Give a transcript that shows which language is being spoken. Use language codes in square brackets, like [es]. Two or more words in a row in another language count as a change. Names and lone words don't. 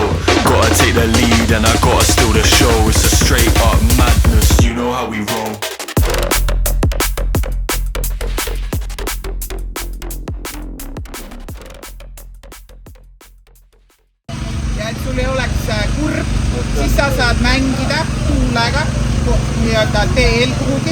[en] Gotta take the lead and I gotta steal the show. It's a straight up madness, you know how we roll. [et] Ja et sul ei oleks kurb, siis sa saad mängida tuulega nii-öelda teel kuhugi.